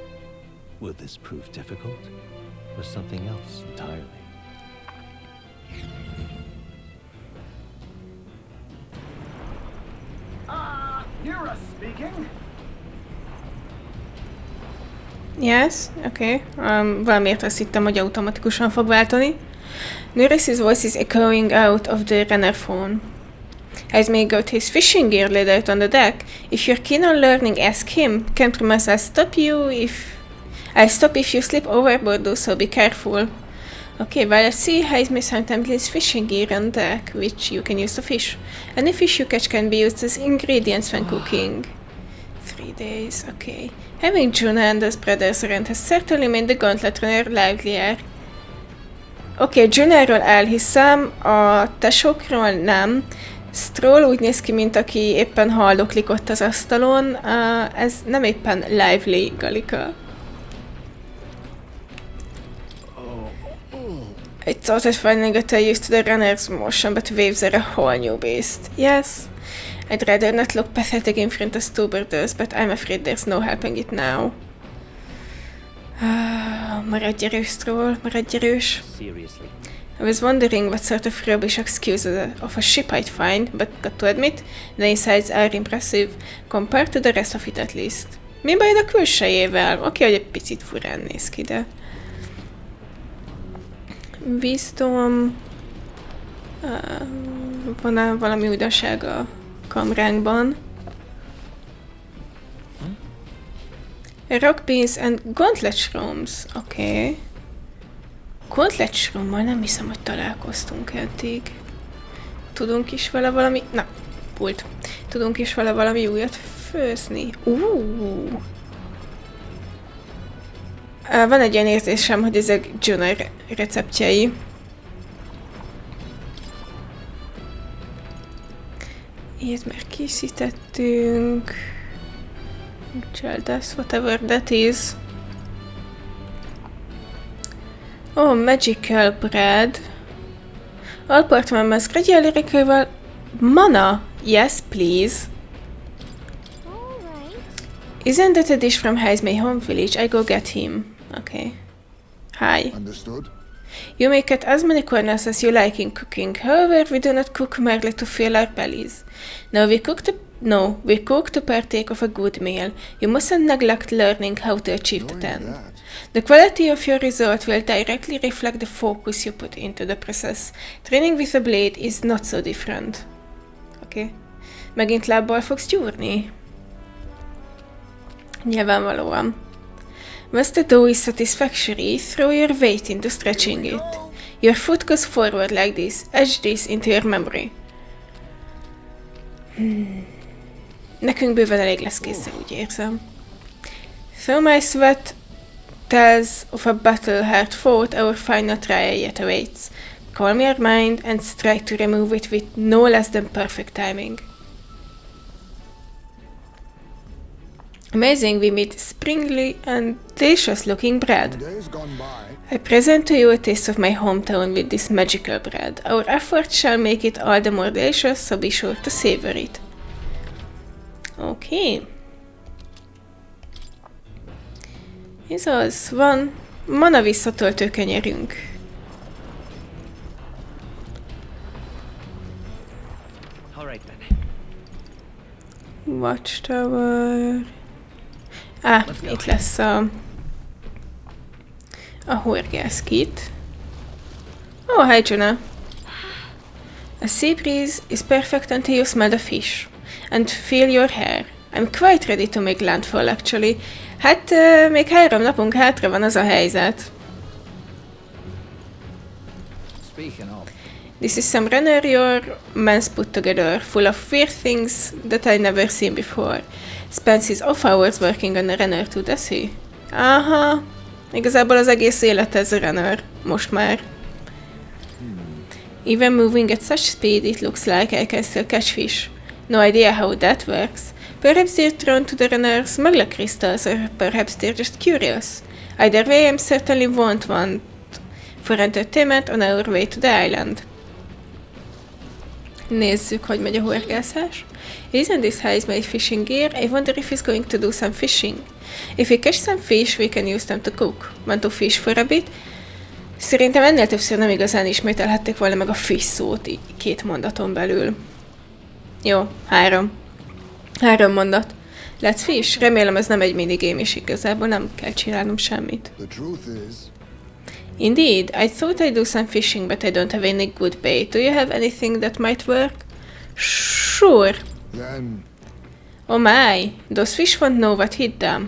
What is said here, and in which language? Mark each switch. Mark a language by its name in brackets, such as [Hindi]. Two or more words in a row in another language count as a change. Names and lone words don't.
[English] Will this prove difficult, or something else entirely? You're speaking? Yes, okay. [Hungarian] Valamiért azt hittem, hogy automatikusan fog váltani. [English] Notice his voice is echoing out of the runner phone. Has may got his fishing gear laid out on the deck. If you're keen on learning, ask him. Can't promise I'll stop if you slip overboard, though, so be careful. Okay, while at sea, Hayes may sometimes leave fishing gear on deck, which you can use to fish. Any fish you catch can be used as ingredients when cooking. 3 days, okay. Having Jonah and his brothers around has certainly made the gauntlet runner livelier. [Hungarian] Oké, Jonahról elhiszem, a tesókról nem. Stroll úgy néz ki, mint aki éppen haldoklik ott az asztalon. Ez nem éppen lively, Galika. [English] I thought I'd finally got used to the runner's motion, but waves are a whole new beast. Yes, I'd rather not look pathetic in front of stubborners, but I'm afraid there's no helping it now. [Hungarian] Maradj erős, Stroll, maradj erős. [English] Seriously. I was wondering what sort of rubbish excuse of a ship I'd find, but got to admit, the insides are impressive, compared to the rest of it at least. [Hungarian] Mi baj a külsejével? Oké, hogy egy picit furán néz ki, de... Wisdom... van-e valami újdonság a kamránkban? [English] Rock beans and gauntlet shrooms. [Hungarian] Oké. Gauntlet shroommal nem hiszem, hogy találkoztunk eddig. Tudunk is vele valami... Na, pult. Tudunk is vele valami újat főzni. Van egy ilyen érzésem, hogy ezek Jonah receptjei. Ilyet már készítettünk. Cseldász, [English] whatever that is. Oh, magical bread. All part members gradually recover mana. Yes, please. Isn't that a dish from Hayes' home village? I go get him. Okay. Hi. Understood. You may cut as many corners as you like in cooking. However, we do not cook merely to fill our bellies. We cook to partake of a good meal. You mustn't neglect learning how to achieve the end. The quality of your result will directly reflect the focus you put into the process. Training with a blade is not so different. Okay. [Hungarian] Megint lábbal fogsz gyúrni? Nyilvánvalóan. [English] Once the dough is satisfactory, throw your weight into stretching it. Your foot goes forward like this. Etch this into your memory. [Hungarian] Nekünk bőven elég lesz kétszer, úgy érzem. [English] Though my sweat tells of a battle hard fought, our final trial yet awaits. Calm your mind and strive to remove it with no less than perfect timing. Amazing, we meet springly and delicious looking bread. I present to you a taste of my hometown with this magical bread. Our efforts shall make it all the more delicious, so be sure to savor it. Okay. [Hungarian] Ez az, van mana visszatöltő kenyerünk. Watchtower. Itt lesz a horgászkit. [English] Oh, hi Jonah. A sea breeze is perfect until you smell the fish and feel your hair. I'm quite ready to make landfall actually. [Hungarian] Hát, még 3 napunk hátra van, az a helyzet. [English] This is some runner your man's put together, full of weird things that I never seen before. Spends his off hours working on a runner too, does he? [Hungarian] Aha, igazából az egész élet ez a runner, most már. [English] Even moving at such speed, it looks like I can still catch fish. No idea how that works. Perhaps they're drawn to the runners' smuggler crystals, or perhaps they're just curious. Either way, I certainly won't want for entertainment on our way to the island. [Hungarian] Nézzük, hogy megy a horgászás. [English] Isn't this how he's made fishing gear? I wonder if he's going to do some fishing. If we catch some fish, we can use them to cook. Want to fish for a bit? [Hungarian] Szerintem ennél többször nem igazán ismételhették volna meg a fish szót így 2 mondaton belül. Jó, 3 mondat. [English] Let's fish? [Hungarian] Remélem ez nem egy minigame, és igazából nem kell csinálnom semmit. [English] Indeed, I thought I'd do some fishing, but I don't have any good bait. Do you have anything that might work? Sure. Then... Oh my, those fish won't know what hit them.